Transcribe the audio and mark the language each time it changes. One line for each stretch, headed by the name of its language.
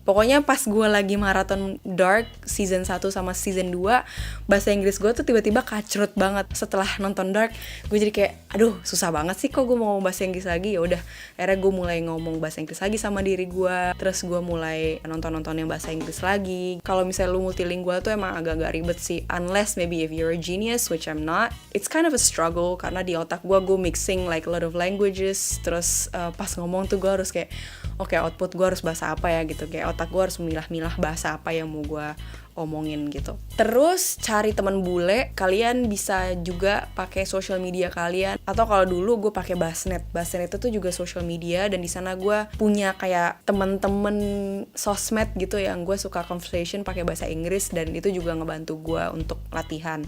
Indonesian: Pokoknya pas gue lagi maraton Dark season 1 sama season 2, bahasa Inggris gue tuh tiba-tiba kacrut banget. Setelah nonton Dark, gue jadi kayak, aduh susah banget sih kok gue mau ngomong bahasa Inggris lagi. Ya udah, akhirnya gue mulai ngomong bahasa Inggris lagi sama diri gue. Terus gue mulai nonton yang bahasa Inggris lagi. Kalau misalnya lu multilingual tuh emang agak-agak ribet sih,
English: unless maybe if you're a genius, which I'm not. It's kind of a struggle
Indonesian: karena di otak gue
English: mixing like a lot of languages.
Indonesian: Terus pas ngomong tuh gue harus kayak, oke, output gue harus bahasa apa ya gitu. Kayak otak gue harus memilah-milah bahasa apa yang mau gue omongin gitu. Terus cari teman bule. Kalian bisa juga pakai social media kalian, atau kalau dulu gue pakai Bassnet. Bassnet itu tuh juga social media, dan di sana gue punya kayak temen-temen sosmed gitu yang gue suka conversation pakai bahasa Inggris, dan itu juga ngebantu gue untuk latihan.